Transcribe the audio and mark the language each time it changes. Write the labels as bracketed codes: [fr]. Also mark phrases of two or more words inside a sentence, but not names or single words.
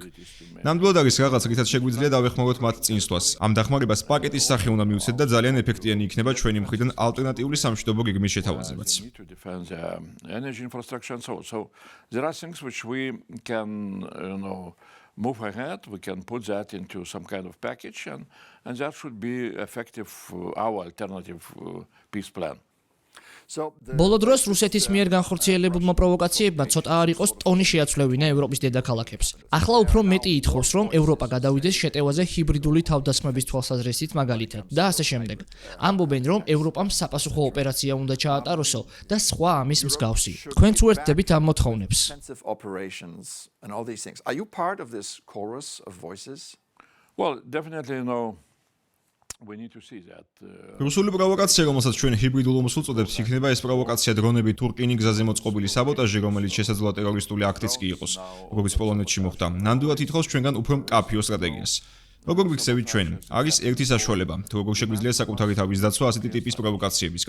[ka] ნამდვილად არის რაღაც, რითაც შეგვიძლია დავეხმაროთ მათ წინსვლას. ამ დახმარებას პაკეტის სახე უნდა მივცეთ და ძალიან ეფექტიანი იქნება ჩვენი მხრიდან ალტერნატიული სამშვიდობო გეგმის შეთავაზებაც. [en] To defend the energy infrastructure and so on. So there are things which we can, move ahead. We can put that into some kind of package, and that should be effective. Our alternative peace plan. [ka] ბოლო დროს რუსეთის მიერ განხორციელებულმა პროვოკაციებმა ცოტა არ იყოს ტონი შეაცვლევინა ევროპის დედაქალაქებს. ახლა უფრო მეტი ითხოვს, რომ ევროპა გადავიდეს შეტევაზე ჰიბრიდული თავდასხმების თვალსაზრისით მაგალითად და ასე შემდეგ. ამბობენ, რომ ევროპამ sapasukho ოპერაცია უნდა ჩაატაროსო და სხვა ამის მსგავსი. თქვენც უერთდებით ამ მოთხოვნებს. [en] Offensive operations and all these things. Are you part of this chorus of voices? Well, definitely, we need to see that. [ka] რუსული პროვოკაცია, რომელსაც ჩვენ ჰიბრიდულ ომს უწოდებთ, იქნება ეს პროვოკაცია დრონები თურკინი გზაზე მოწყობილი საბოტაჟი, რომელიც შესაძლოა ტერორისტული აქტიც კი იყოს, როგორც პოლონეთში მოხდა. ნამდვილად ითხოვს ჩვენგან უფრო მკაფიო სტრატეგიას. როგორ ვიქცევით ჩვენ? არის ერთი საშუალება, თუ როგორ შეგვიძლია საკუთარი თავის დაცვა ასეთი ტიპის პროვოკაციებისგან.